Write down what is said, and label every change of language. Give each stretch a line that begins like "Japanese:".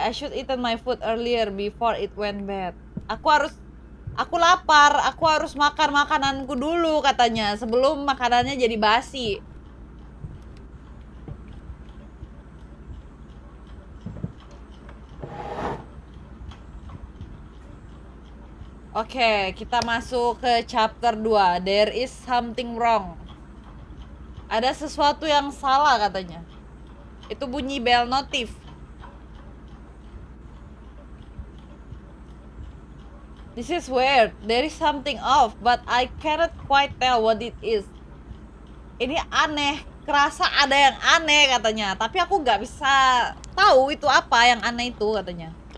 English: I should eaten my food earlier before it went bad.
Indonesian: Aku lapar. Aku harus makan makananku dulu katanya sebelum makanannya jadi basi. Oke, kita masuk ke chapter 2.
English: There is something wrong.
Indonesian: Ada sesuatu yang salah katanya. Itu bunyi bell notif.
English: This is weird. There is something off, but I cannot quite tell what it is.
Indonesian: Ini aneh. Kerasa ada yang aneh katanya. Tapi aku nggak bisa tahu itu apa yang aneh itu katanya.